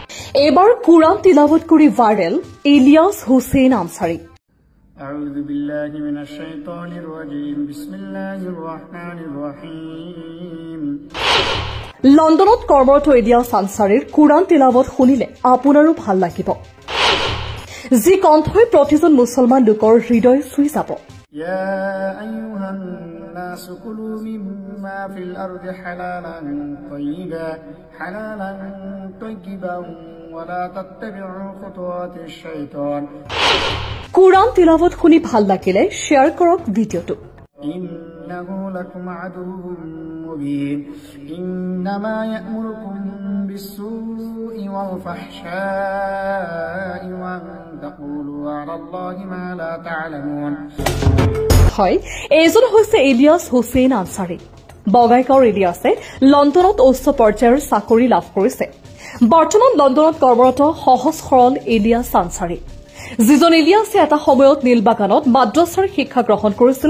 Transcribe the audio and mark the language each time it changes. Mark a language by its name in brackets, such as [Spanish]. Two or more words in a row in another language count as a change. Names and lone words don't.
[Bangla] এবার কুরআন তিলাওয়াত করে ভাইরাল ইলিয়াস হোসেন আনসারী। [Arabic] أعوذ بالله من الشيطان الرجيم بسم الله الرحمن الرحيم [Assamese] লণ্ডনত কৰ্মৰত ইলিয়াস আনসাৰীৰ কুৰআন তিলাওয়াত শুনিলে আপোনাৰো ভাল লাগিব, যি কণ্ঠই প্ৰতিজন মুছলমান লোকৰ হৃদয় চুই যাব। [Arabic] يا أيها الناس كلوا مما في الأرض حلالا طيبا ولا تتبعوا خطوات الشيطان। [Assamese] কুরআন তিলাওয়াত শুনি ভাল লাগিলে শেয়াৰ কৰক ভিডিঅ'টো। [Arabic] إنه لكم عدو مبين إنما يأمركم بالسوء والفحشاء وأن تقولوا على الله ما لا تعلمون। [Assamese] হয়, এইজন হৈছে ইলিয়াস হোসেন আনসাৰী। বগাইগাঁৱৰ ইলিয়াছে লণ্ডনত উচ্চ পৰ্যায়ৰ চাকৰি লাভ কৰিছে। বৰ্তমান লণ্ডনত কৰ্মৰত সহজ সৰল ইলিয়াস আনসাৰী, যিজন ইলিয়াছে এটা সময়ত নীলবাগানত মাদ্ৰাছাৰ শিক্ষা গ্ৰহণ কৰিছিল।